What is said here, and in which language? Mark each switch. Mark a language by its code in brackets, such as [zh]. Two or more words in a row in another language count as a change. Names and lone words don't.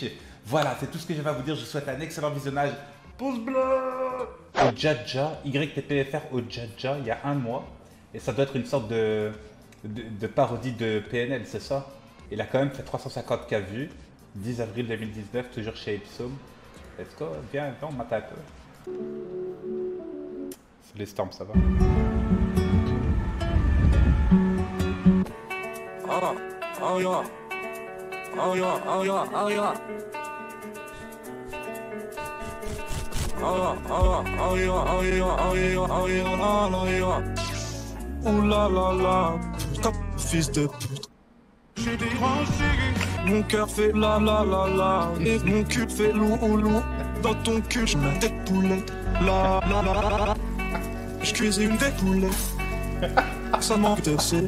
[fr] Voilà, c'est tout ce que je vais vous dire. Je vous souhaite un excellent visionnage. Pouce bleu. Au Jaja, YTPFR au Jaja, il y a un mois. Et ça doit être une sorte de parodie de PNL, c'est ça? Il a quand même fait 350K vues. 10 avril 2019, toujours chez Ipsum. [en] Let's go, [fr] viens, on m'attaque. C'est les Storms, ça va? [en] Oh yeah, oh yeah, oh yeah, oh yeah. Oh yeah, oh yeah, oh yeah, oh yeah, oh yeah. [fr] Ouh la la la, putain, fils de pute. J'ai dérangé, mon cœur fait la la la la, et mon cul fait lou ou lou. Dans ton cul, j'mets des poulettes, la la la la. J'cuisine des poulettes, ça manque de C.